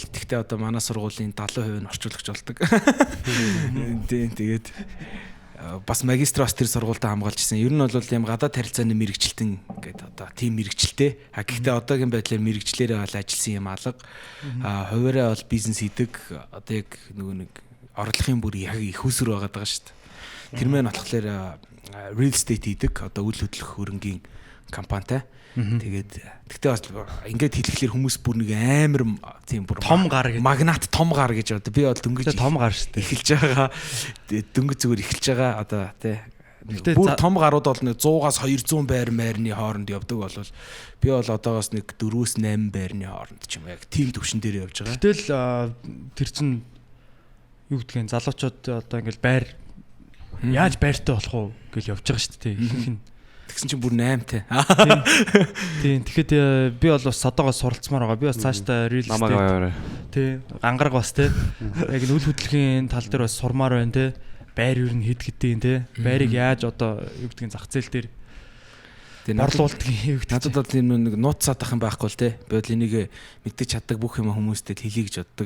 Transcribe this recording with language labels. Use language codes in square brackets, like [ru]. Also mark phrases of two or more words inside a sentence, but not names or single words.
[mn] Тэгтээ одоо манай сургуулийн 70% нь орчуулагч болдог. Тэгээд бас магистраас тэр сургуультай хамгаалж ирсэн. Ер нь бол юм гадаад харилцааны мэрэгчлэлтэн гэдэг одоо тийм мэрэгчлээ. Гэхдээ одоогийн байдлаар мэрэгчлэрээ бол ажилласан юм алга. Хуваараа бол бизнес хийдэг. Одоо яг нэг орлогын бүр яг их усүр байгаа даа шүү дээ. Тэр мэн болохоор [en] real estate [mn] хийдэг. Одоо үйл хөдлөх хөрөнгийн компанитай. Тэгээд тэгтээ бас ингээд хэлэхлээр хүмүүс бүр нэг амар тийм бүр том гар гэж магнат том гар гэж одоо би бол дөнгөж том гар шүү дээ. Эхэлж байгаа. Дөнгөж зүгээр эхэлж байгаа одоо тий. Бүр том гарууд бол 100-аас 200 байрны хооронд явдаг болвол би бол одоогоос нэг 4-8 байрны хооронд ч юм яг тийм төвшин дээр явж байгаа. Гэтэл тэр чин юу гэдгийг залуучууд одоо ингээд байр яаж байртай болох уу гэж явж байгаа шүү дээ. Ихэнх нь тэгсэн чинь бүр 8-тай. Тийм. Тэгэхэд би бол бас содоогоос суралцмаар байгаа. Би бас цаашдаа [en] real estate. [mn] Тийм. Ангараг бас тийм. Яг нь үл хөдлөхийн тал дээр бас сурмаар байна тийм. Байр юу н хэд гэдгийг тийм. Байрыг яаж одоо юу гэдгийг зах зээл дээр борлуулдаг юм. Надад бол энэ нэг нууц садах юм байхгүй л тий. Би бол энийг мэддэг чаддаг бүх юм хүмүүстэй хэлье гэж боддог.